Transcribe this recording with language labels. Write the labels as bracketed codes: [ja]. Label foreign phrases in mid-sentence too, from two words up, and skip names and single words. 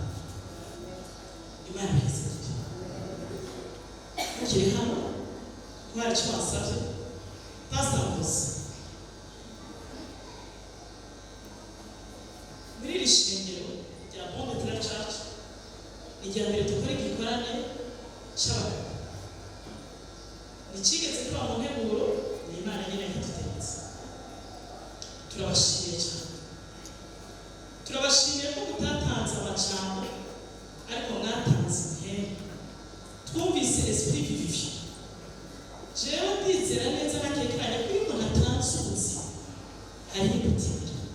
[rn] Imana yizeye ukiri hano twari icyo wasabye Pastor Mose muri iri shengero rya Hommes Church ni rya mbere dukora igikorane cy'abagabo. Nikigeze kuba mu nteguro ni Imana nyine yadutegetse. Turabashimiye cyane, turabashimiye ko mutatanze amajambo ariko mwatanze ihene. Twumvise [fr] esprit vivifiant. [rn] Jewe ndizera neza nakekanye kuri umuntu atanze ubuzima hari ibutira.